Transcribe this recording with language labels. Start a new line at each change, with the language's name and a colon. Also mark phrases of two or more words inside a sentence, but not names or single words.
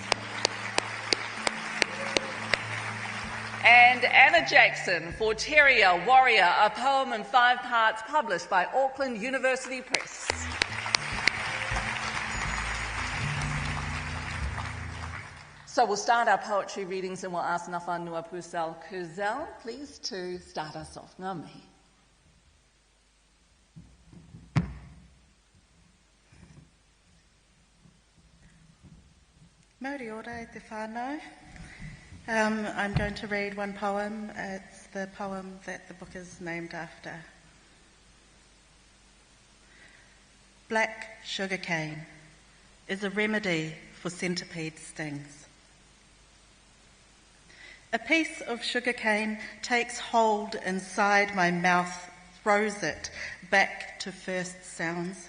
English: And Anna Jackson for Terrier Warrior, a poem in 5 parts, published by Auckland University Press. So we'll start our poetry readings and we'll ask Ngā Whanua Purcell Kurzel, please, to start us off.
Māori: Ngā mihi. Mauri ora e te whānau.
English: I'm going to read one poem. It's the poem that the book is named after. Black sugarcane is a remedy for centipede stings. A piece of sugarcane takes hold inside my mouth, throws it back to first sounds.